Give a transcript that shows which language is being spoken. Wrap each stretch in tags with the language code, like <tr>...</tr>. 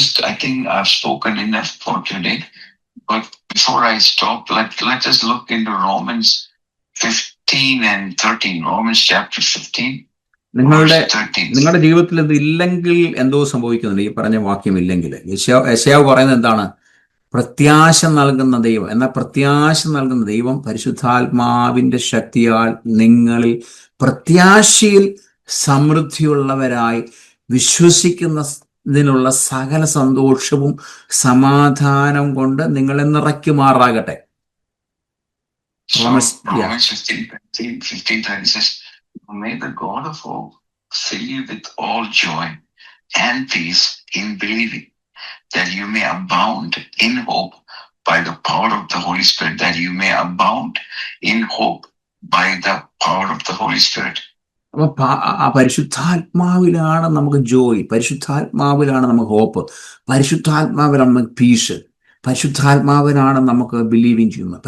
<en>I think I've spoken enough for today. But before I stop, let us look into Romans 15 and 13. Romans chapter 15.</en> <ml>നിങ്ങളുടെ ജീവിതത്തിൽ ഇത് ഇല്ലെങ്കിൽ എന്തോ സംഭവിക്കുന്നുണ്ട്. ഈ പറഞ്ഞ വാക്യം ഇല്ലെങ്കിൽ, യെശയ്യാവ് പറയുന്നത് എന്താണ്? പ്രത്യാശ നൽകുന്ന ദൈവം. എന്നാൽ പ്രത്യാശ നൽകുന്ന ദൈവം പരിശുദ്ധാത്മാവിന്റെ ശക്തിയാൽ നിങ്ങളിൽ പ്രത്യാശയിൽ സമൃദ്ധിയുള്ളവരായി വിശ്വസിക്കുന്നതിനുള്ള സകല സന്തോഷവും സമാധാനം കൊണ്ട് നിങ്ങളെ നിറയ്ക്കുമാറാകട്ടെ.</ml> <en>So Romans, yeah. Romans 15:30 says, may the God of hope fill you with all joy and peace in believing, that you may abound in hope by the power of the Holy Spirit, that you may abound in hope by the power of the Holy Spirit.</en> <ml>അപ്പൊ ആ പരിശുദ്ധാത്മാവിലാണ് നമുക്ക് ജോയ്, പരിശുദ്ധാത്മാവിലാണ് നമുക്ക് hope, പരിശുദ്ധാത്മാവിലാണ് നമുക്ക് piece, പരിശുദ്ധാത്മാവിനാണ് നമുക്ക് believing ചെയ്യുന്നത്.</ml>